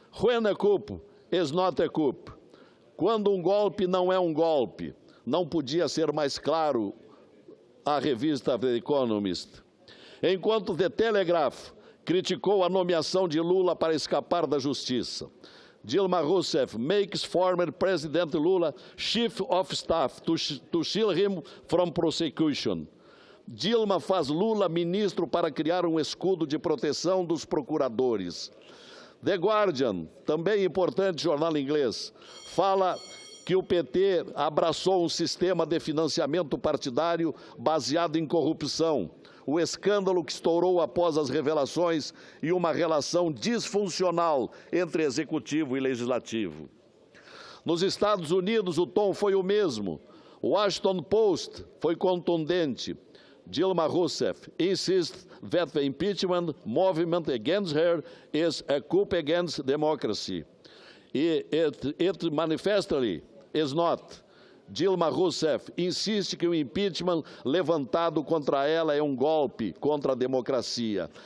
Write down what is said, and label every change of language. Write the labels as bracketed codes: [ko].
[en] When a coup is not a coup. [pt] Quando um golpe não é um golpe. Não podia ser mais claro a revista The Economist. Enquanto The Telegraph criticou a nomeação de Lula para escapar da justiça. [en] Dilma Rousseff makes former President Lula Chief of Staff to shield him from prosecution. [pt] Dilma faz Lula ministro para criar um escudo de proteção dos procuradores. The Guardian, também importante jornal inglês, fala que o PT abraçou um sistema de financiamento partidário baseado em corrupção, o escândalo que estourou após as revelações e uma relação disfuncional entre executivo e legislativo. Nos Estados Unidos, o tom foi o mesmo. O Washington Post foi contundente. [en] Dilma Rousseff insists that the impeachment movement against her is a coup against democracy. It manifestly is not. [pt] Dilma Rousseff insiste que o impeachment levantado contra ela é um golpe contra a democracia.